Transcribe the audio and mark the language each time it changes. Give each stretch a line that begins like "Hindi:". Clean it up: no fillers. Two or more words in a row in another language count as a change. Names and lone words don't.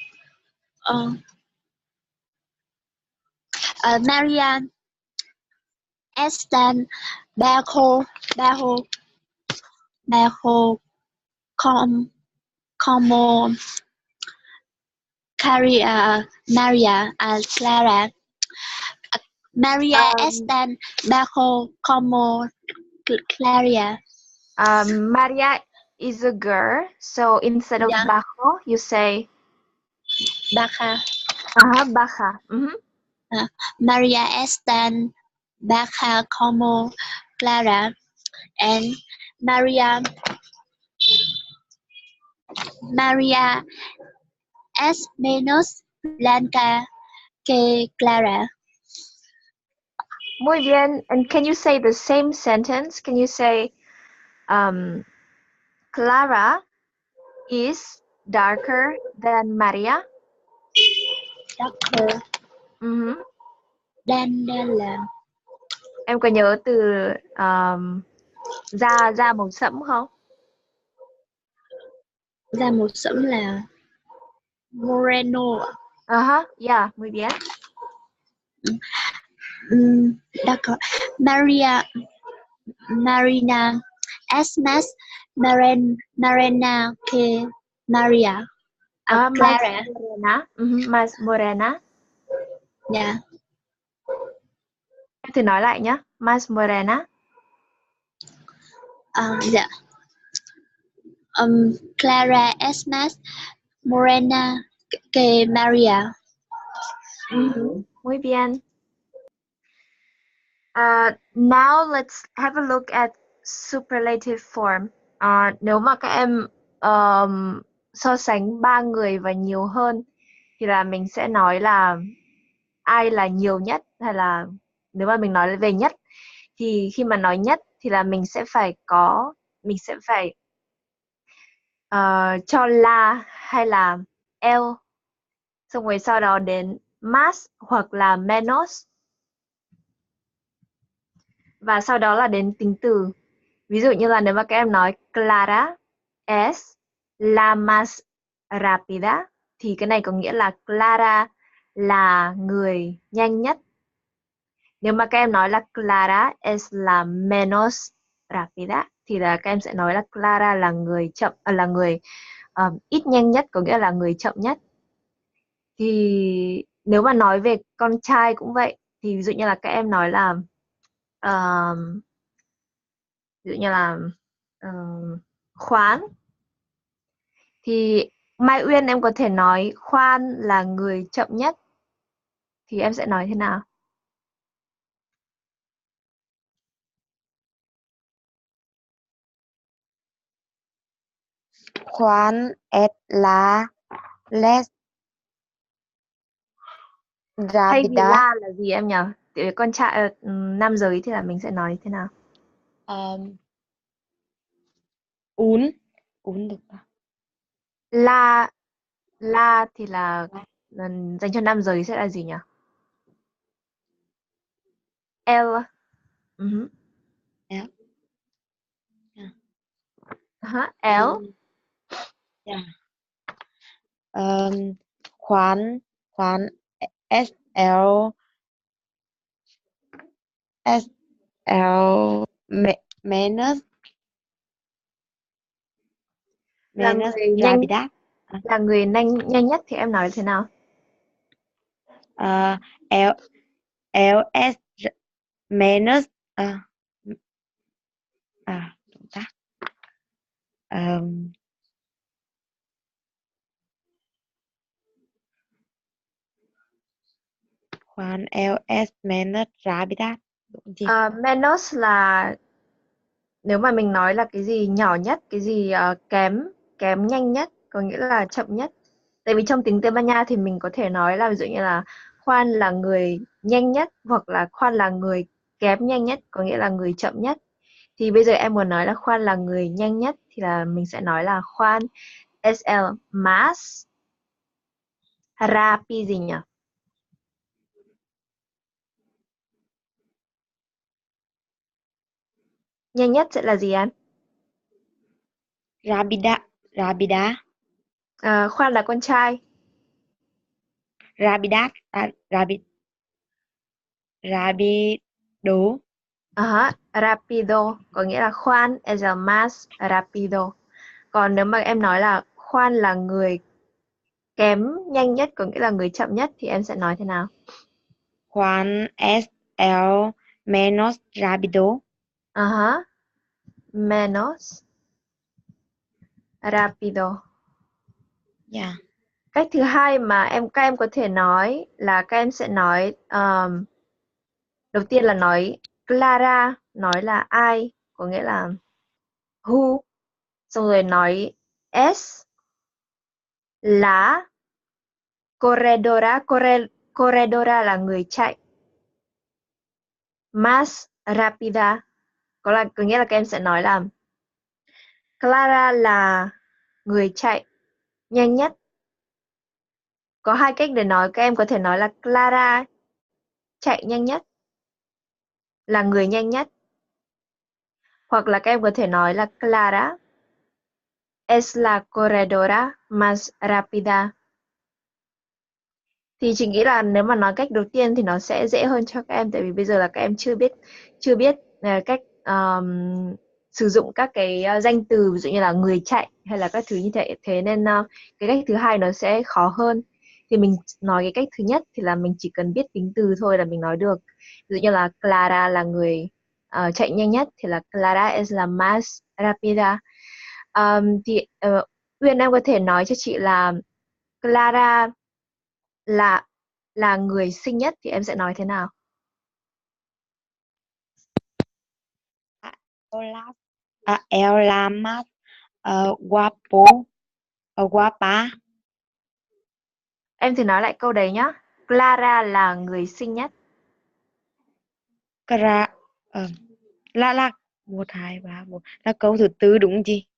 Spanish: María es tan bajo como María Clara. María es tan bajo como Clara.
English: Maria is a girl, so instead of bajo, you say
Spanish: baja. Baja. María es tan baja como Clara, and María es menos blanca que Clara. Muy bien.
English: And can you say the same sentence? Can you say Clara is darker than Maria. Darker than là
Vietnamese: Em có nhớ từ da màu sẫm không? da màu sẫm là moreno ạ.
English: Yeah,
Spanish: muy bien.
English: Darker.
Spanish: Marina es más morena que Maria. Clara. Más morena.
English: Yeah.
Vietnamese: Em thử nói lại nhé.
Spanish: Más morena.
Vietnamese: Dạ.
Spanish: Clara es más morena que Maria. Muy bien.
English: Now let's have a look at superlative form.
Vietnamese: Nếu mà các em so sánh ba người và nhiều hơn thì là mình sẽ nói là ai là nhiều nhất, hay là nếu mà mình nói về nhất thì khi mà nói nhất thì là mình sẽ phải cho la hay là el, xong rồi sau đó đến más hoặc là menos, và sau đó là đến tính từ. Ví dụ như là nếu mà các em nói
Spanish: Clara es la más rápida
Vietnamese: thì cái này có nghĩa là Clara là người nhanh nhất. Nếu mà các em nói là
Spanish: Clara es la menos rápida
Vietnamese: thì là các em sẽ nói là Clara là người chậm, là người ít nhanh nhất, có nghĩa là người chậm nhất. Thì nếu mà nói về con trai cũng vậy, thì ví dụ như là các em nói là Khoán, thì Mai Uyên em có thể nói Khoan là người chậm nhất, thì em sẽ nói thế nào?
Spanish: Juan es la less
Vietnamese: Thay vì
Spanish: rápida.
Vietnamese: la là gì em nhỉ? Con trai nam giới thì là mình sẽ nói thế nào? Uống được không? La thì là dành cho nam giới sẽ là gì nhỉ?
Spanish: El.
English: Yeah.
Spanish: El. Yeah. Juan es menos
Vietnamese: Là người nhanh,
Spanish: rápida.
Vietnamese: là người nhanh nhất thì em nói thế nào?
Spanish: Él es menos Juan él es menos rápida.
Vietnamese: Menos là nếu mà mình nói là cái gì nhỏ nhất, cái gì kém nhanh nhất, có nghĩa là chậm nhất. Tại vì trong tiếng Tây Ban Nha thì mình có thể nói là ví dụ như là Khoan là người nhanh nhất, hoặc là Khoan là người kém nhanh nhất, có nghĩa là người chậm nhất. Thì bây giờ em muốn nói là Khoan là người nhanh nhất thì là mình sẽ nói là Khoan
Spanish: es el más rápido
Vietnamese: gì nhỉ? Nhanh nhất sẽ là gì em?
Spanish: Rápida.
Vietnamese: Khoan là con trai.
Spanish: Rápido. Rápido
Vietnamese: có nghĩa là
Spanish: Juan es el más rápido.
Vietnamese: Còn nếu mà em nói là Juan là người kém nhanh nhất, có nghĩa là người chậm nhất, thì em sẽ nói thế nào?
Spanish: Juan es el menos rápido. Menos rápido.
English: Yeah.
Vietnamese: Cách thứ hai mà các em có thể nói là các em sẽ nói đầu tiên là nói Clara, nói là ai, có nghĩa là who, xong rồi nói es là corredora là người chạy,
Spanish: más rápida
Vietnamese: có nghĩa là các em sẽ nói là Clara là người chạy nhanh nhất. Có hai cách để nói, các em có thể nói là Clara chạy nhanh nhất, là người nhanh nhất. Hoặc là các em có thể nói là
Spanish: Clara es la corredora más rápida.
Vietnamese: Thì chị nghĩ là nếu mà nói cách đầu tiên thì nó sẽ dễ hơn cho các em, tại vì bây giờ là các em chưa biết cách sử dụng các cái danh từ ví dụ như là người chạy hay là các thứ như thế nên cái cách thứ hai nó sẽ khó hơn. Thì mình nói cái cách thứ nhất thì là mình chỉ cần biết tính từ thôi là mình nói được. Ví dụ như là Clara là người chạy nhanh nhất thì là
Spanish: Clara es la más rápida.
Vietnamese: Thì Uyên em có thể nói cho chị là Clara là người xinh nhất thì em sẽ nói thế nào?
Spanish: El la más guapa.
Vietnamese: Em thử nói lại câu đấy nhá. Clara là người xinh nhất. Là 1, 2, 3, 4 là câu thứ tư đúng không chị?